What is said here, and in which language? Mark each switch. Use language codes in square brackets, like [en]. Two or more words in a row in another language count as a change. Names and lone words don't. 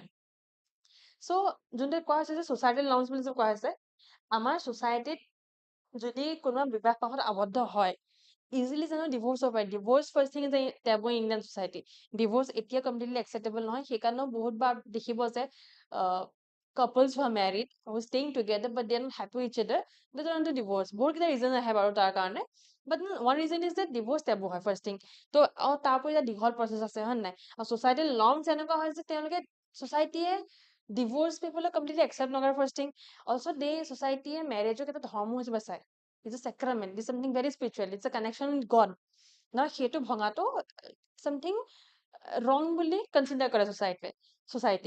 [as] সো যোনটো কোৱা হৈছে যে [en] societal norms [as] বুলি যে কোৱা হৈছে, আমাৰ ছ'চাইটিত যদি কোনোবা বিবাহ পাশত আবদ্ধ হয়, ইজিলি জানো ডিভোৰ্চ হ'ব পাৰে। [en] divorce first thing is taboo in Indian society, [as] ডিভোৰ্চ এতিয়া কমপ্লিটলি একচেপ্টেবল নহয়, সেইকাৰণেও বহুতবাৰ দেখিব যে [en] couples who are married, who are staying together, but they are not happy with each other, they don't want to divorce. [as] বহুত কেইটা ৰিজন আহে বাৰু তাৰ কাৰণে, [en] but one reason is that divorce taboo হয় first thing. [as] তো তাৰ পৰা এটা দীঘল প্ৰচেছ আছে, হয় নাই? আৰু [en] societal norms [as] এনেকুৱা হয় যে তেওঁলোকে ছ'চাইটিয়ে ডিভোৰ্চ পিপলক কমপ্লিটলি একচেপ্ট নকৰে [en] first thing. [as] অলছ' ছ'চাইটিয়ে মেৰেজক এটা ধৰ্ম হিচাপে চায়, [en] it's a sacrament, it's something very spiritual, it's a connection with God. [as] নহয় সেইটো ভঙাটো [en] something wrong [as] বুলি কনচিডাৰ কৰে ছ'চাইটিয়ে।